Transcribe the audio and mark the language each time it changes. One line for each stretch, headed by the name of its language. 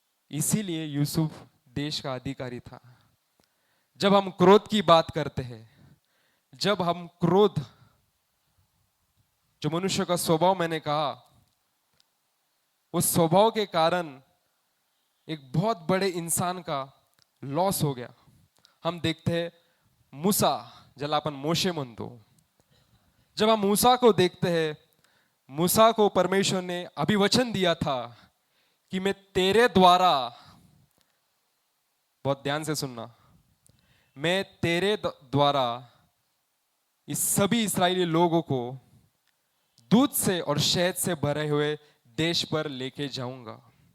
Hindi: इसीलिए यूसुफ देश का अधिकारी था। जब हम क्रोध की बात करते हैं, जब हम क्रोध, जो मनुष्य का स्वभाव मैंने कहा, उस स्वभाव के कारण एक बहुत बड़े इंसान का लॉस हो गया। हम देखते हैं मूसा,
Marathi: ज्याला आपण मोशे म्हणतो।
Hindi: जब हम मूसा को देखते हैं, मूसा को परमेश्वर ने अभिवचन दिया था कि मैं तेरे द्वारा, बहुत ध्यान से सुनना, मैं तेरे द्वारा इस सभी इस्राएली लोगों को दूध से और शहद से भरे हुए देश पर लेके जाऊंगा।